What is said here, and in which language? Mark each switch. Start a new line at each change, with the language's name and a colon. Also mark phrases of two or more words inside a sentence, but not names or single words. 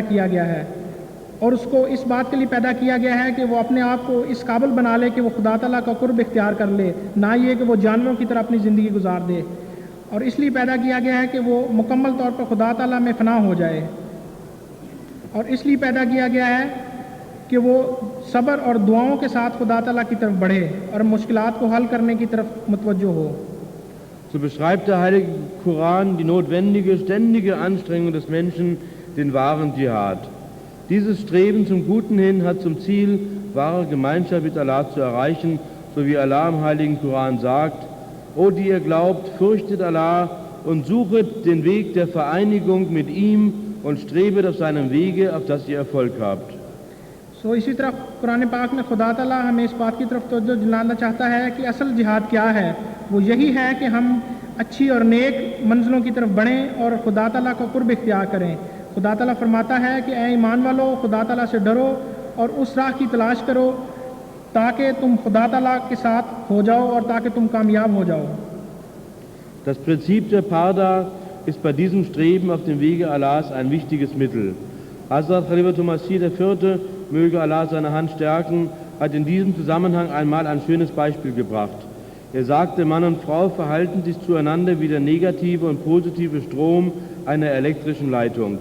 Urdu: کیا گیا ہے، اور اس کو اس بات کے لیے پیدا کیا گیا ہے کہ وہ اپنے آپ کو اس قابل بنا لے کہ وہ خدا تعالیٰ کا قرب اختیار کر لے، نہ یہ کہ وہ جانوروں کی طرح اپنی زندگی گزار دے، اور اس لیے پیدا کیا گیا ہے کہ وہ مکمل طور پر خدا تعالیٰ میں فنا ہو جائے، اور اس لیے پیدا کیا گیا ہے کہ وہ صبر اور دعاؤں کے ساتھ خدا تعالیٰ کی طرف بڑھے اور مشکلات کو حل کرنے کی طرف متوجہ ہو۔
German: So beschreibt der Heilige Koran die notwendige, ständige Anstrengung des Menschen, den wahren Dschihad. Dieses Streben zum Guten hin hat zum Ziel, wahre Gemeinschaft mit Allah zu erreichen, so wie Allah im Heiligen Koran sagt: O die ihr glaubt, fürchtet Allah und suchet den Weg der Vereinigung mit ihm und strebet auf seinem Wege, auf das ihr Erfolg habt.
Urdu: اسی طرح قرآن پاک میں خدا تعالیٰ ہمیں اس بات کی طرف توجہ دلانا چاہتا ہے کہ اصل جہاد کیا ہے۔ وہ یہی ہے کہ ہم اچھی اور نیک منزلوں کی طرف بڑھیں اور خدا تعالیٰ کا قرب اختیار کریں۔ خدا تعالیٰ فرماتا ہے کہ اے ایمان والو، خدا تعالیٰ سے ڈرو اور اس راہ کی تلاش کرو تاکہ تم خدا تعالیٰ کے ساتھ ہو جاؤ اور تاکہ تم کامیاب ہو جاؤ۔
German: Das Prinzip der Parda ist bei diesem Streben auf dem Wege Allahs ein wichtiges Mittel. Hazrat Khalifatul Masih IV., möge Allah seine Hand stärken, hat in diesem Zusammenhang einmal ein schönes Beispiel gebracht. Er sagte, Mann und Frau verhalten sich zueinander wie der negative und positive Strom einer elektrischen Leitung.